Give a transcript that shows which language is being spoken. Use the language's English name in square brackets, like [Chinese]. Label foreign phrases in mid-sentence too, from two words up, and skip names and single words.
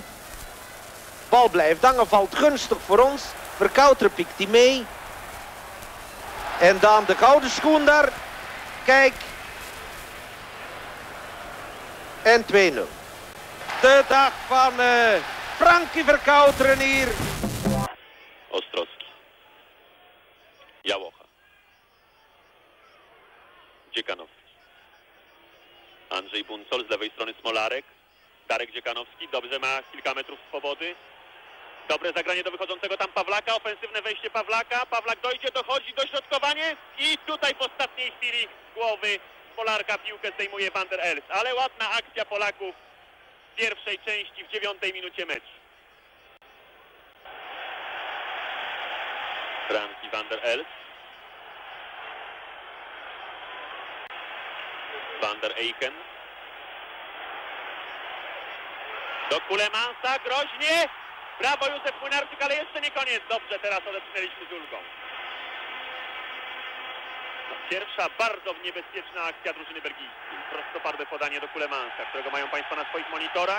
[Dutch] Bal blijft hangen, valt gunstig voor ons. Verkouteren pikt hij mee. En dan de gouden schoen daar. Kijk. En 2-0. De dag van Frankie Verkouteren hier. [Polish] Ostrowski. Jałocha. Dziekanowski. Andrzej Buncol, z lewej strony Smolarek. Darek Dziekanowski, dobrze, ma kilka metrów swobody. Dobre zagranie do wychodzącego tam Pawlaka, ofensywne wejście Pawlaka. Pawlak dojdzie, dochodzi, dośrodkowanie i tutaj w ostatniej chwili głowy Polarka piłkę zdejmuje Van der Elst. Ale ładna akcja Polaków w pierwszej części, w 9 minucie meczu. Frankie Van der Elst. Van der Eycken. Do Kulemansa, groźnie. Brawo Józef Młynarczyk, ale jeszcze nie koniec. Dobrze, teraz odepchnęliśmy z ulgą. Pierwsza bardzo niebezpieczna akcja drużyny belgijskiej. Prostopadłe podanie do Kulemansa, którego mają Państwo na swoich monitorach.